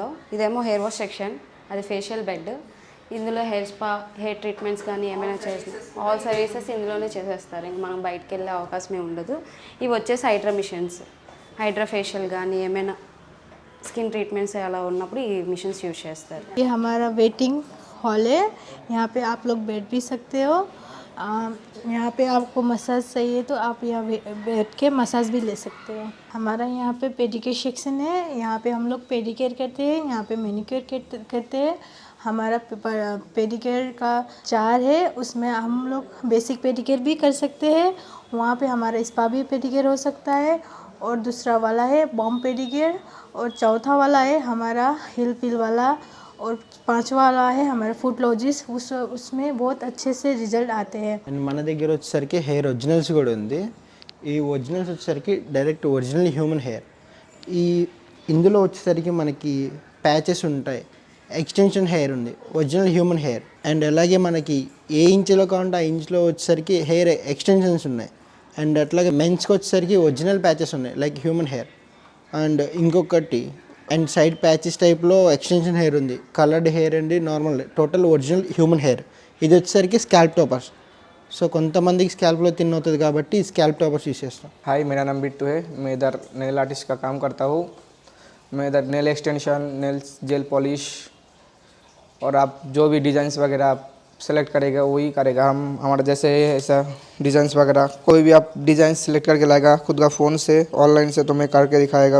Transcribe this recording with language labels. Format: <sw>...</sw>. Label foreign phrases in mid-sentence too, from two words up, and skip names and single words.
<te>ఇదేమో</te> <en>hair wash section,</en> <te>అది</te> <en>facial bed.</en> <te>ఇందులో</te> <en>hair spa, hair treatments</en> <te>కానీ ఏమైనా చేసిన</te> <en>all services</en> <te>ఇందులోనే చేసేస్తారు. ఇంక మనం బయటకు వెళ్ళే అవకాశమే ఉండదు. ఇవి వచ్చేసి</te> <en>hydra machines, hydra facial</en> <te>కానీ ఏమైనా</te> <en>skin treatments</en> <te>అలా ఉన్నప్పుడు ఈ</te> <en>machines use</en> <te>చేస్తారు.</te> <hi>ये हमारा</hi> <en>waiting hall</en> <hi>है. यहाँ पे आप लोग बैठ भी सकते हो. यहाँ पे आपको मसाज चाहिए तो आप यहाँ बैठ के मसाज भी ले सकते हो. हमारा यहाँ पे</hi> <en>pedicure section</en> <hi>है. यहाँ पे हम लोग पेडिक्योर करते हैं, यहाँ पे मैनिक्योर करते हैं. हमारा पेडिक्योर का 4 है, उसमें हम लोग</hi> <en>basic pedicure</en> <hi>भी कर सकते हैं. वहाँ पे हमारा स्पा भी पेडिक्योर हो सकता है. और दूसरा वाला है</hi> <en>balm pedicure.</en> <hi>और चौथा वाला है हमारा</hi> <en>heel peel</en> <hi>वाला. और पांचवा वाला है हमारा फुटलॉजिस्ट. उसमें बहुत अच्छे से रिजल्ट आते हैं.</hi> <te>అండ్ మన దగ్గర వచ్చేసరికి</te> <en>hair originals</en> <te>కూడా ఉంది. ఈ ఒరిజినల్స్ వచ్చేసరికి</te> <en>direct original human hair.</en> <te>ఇందులో వచ్చేసరికి మనకి ప్యాచెస్ ఉంటాయి,</te> <en>extension hair</en> <te>ఉంది,</te> <en>original human hair.</en> <te>అండ్ అలాగే మనకి ఏ ఇంచులో కావాలంటే ఆ ఇంచులో వచ్చేసరికి</te> <en>hair extensions</en> <te>ఉన్నాయి. అండ్ అట్లాగే మెన్స్కి వచ్చేసరికి</te> <en>original patches</en> <te>ఉన్నాయి,</te> <en>like human hair.</en> <te>అండ్ ఇంకొకటి అండ్</te> <en>side patches</en> <te>టైప్లో</te> <en>extension hair</en> <te>ఉంది,</te> <en>coloured hair</en> <te>అండి,</te> <en>normal, total original human hair.</en> <te>ఇది వచ్చేసరికి</te> <en>scalp toppers.</en> <te>సో కొంతమందికి స్కాల్ప్లో తిన్ అవుతుంది కాబట్టి</te> <en>scalp toppers use</en> <te>చేస్తాం.</te> <hi>हाय, मेरा नाम बिट्टू है. मैं इधर</hi> <en>nail artist</en> <hi>का काम करता हूँ. मैं इधर</hi> <en>nail extension, nails gel polish</en> <hi>और आप जो भी डिज़ाइंस वगैरह आप सेलेक्ट करेगा वही करेगा. हम हमारा जैसे है ऐसा डिज़ाइंस वगैरह कोई भी आप</hi> <en>design select</en> <hi>करके लाएगा खुद का फ़ोन से ऑनलाइन से तो मैं करके दिखाएगा.</hi>